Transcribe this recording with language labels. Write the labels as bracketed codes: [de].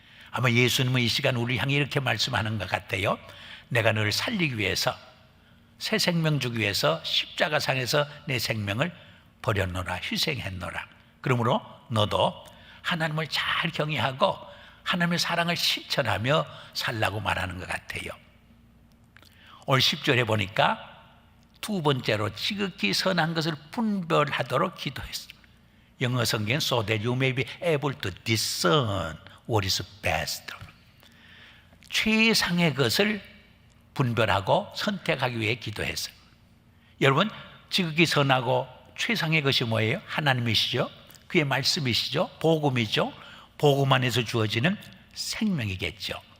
[ko] 아마 예수님은 이 시간 우리 향해 이렇게 말씀하는 것 같아요. 내가 너를 살리기 위해서, 새 생명 주기 위해서 십자가상에서 내 생명을 버렸노라, 희생했노라. 그러므로 너도 하나님을 잘 경외하고 하나님의 사랑을 실천하며 살라고 말하는 것 같아요. 오늘 10절에 보니까 두 번째로 지극히 선한 것을 분별하도록 기도했습니다. 영어 성경은 [en] so that you may be able to discern what is best. [ko] 최상의 것을 분별하고 선택하기 위해 기도했어요. 여러분, 지극히 선하고 최상의 것이 뭐예요? 하나님이시죠. 그의 말씀이시죠. 복음이죠. 복음 안에서 주어지는 생명이겠죠.